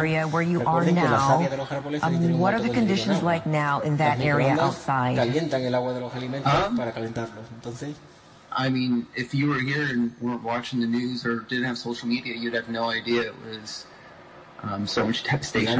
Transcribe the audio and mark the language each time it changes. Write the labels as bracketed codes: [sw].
[en] What are the conditions like now in that area outside? [es] Calientan el agua de los alimentos para calentarlos. Entonces, [en] I mean, if you were here and weren't watching the news or didn't have social media, you'd have no idea it was so much devastation.